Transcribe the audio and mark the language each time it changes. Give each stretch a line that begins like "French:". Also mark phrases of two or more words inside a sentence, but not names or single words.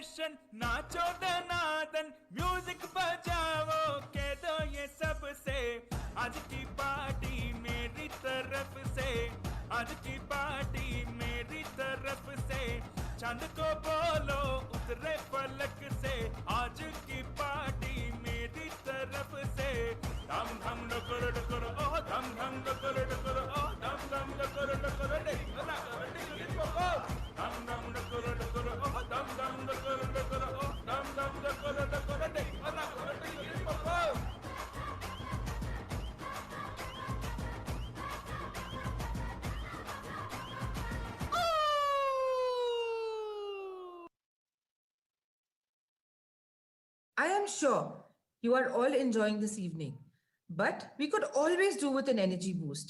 Hindi: दनादन नाचो दनादन म्यूजिक बजाओ कह दो ये सबसे आज की पार्टी मेरी तरफ से आज की पार्टी मेरी तरफ से चांद को बोलो उतरे फलक से आज की पार्टी मेरी तरफ से धम धम डकर डकर ओ धम धम डकर डकर ओ धम धम डकर डकर डेला कर डिगली ओ धम धम डकर डकर ओ धम धम डकर डकर ओ धम धम डकर डकर डेला कर डिगली ओ
English: I am sure you are all enjoying this evening, but we could always do with an energy boost.